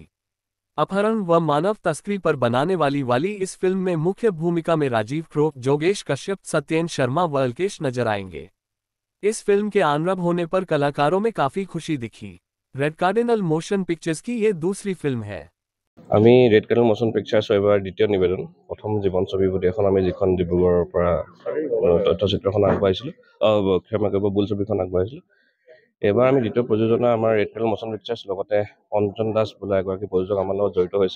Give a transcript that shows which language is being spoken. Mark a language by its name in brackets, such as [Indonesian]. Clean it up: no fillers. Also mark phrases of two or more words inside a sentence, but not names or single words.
[Hindi] अपहरण व मानव तस्करी पर बनाने वाली इस फिल्म में मुख्य भूमिका में राजीव क्रोप, जोगेश कश्यप, सत्येन शर्मा व अल्केश नजर आएंगे। इस फिल्म के आरंभ होने पर कलाकारों में काफी खुशी दिखी। रेड कार्डिनल मोशन पिक्चर्स की ये दूसरी फिल्म है। [Assamese] আমি ৰেড কাৰ্ডিনেল মোশ্যন পিকচাৰ্ছৰ এইবাৰ দ্বিতীয় নিবেদন প্ৰথম জীৱন ছবি বুলি এখন আমি যিখন ডিব্ৰুগড়ৰ পৰা তথ্যচিত্ৰখন আগবঢ়াইছিলোঁ ক্ষমা কৰিব বুল ছবিখন আগবঢ়াইছিলোঁ। এইবাৰ আমি দ্বিতীয় প্ৰযোজনা আমাৰ ৰেড কাৰ্ডিনেল মোশ্যন পিকচাৰ্ছ লগতে অঞ্জন দাস বোলা এগৰাকী প্ৰযোজক আমাৰ লগত জড়িত হৈছে।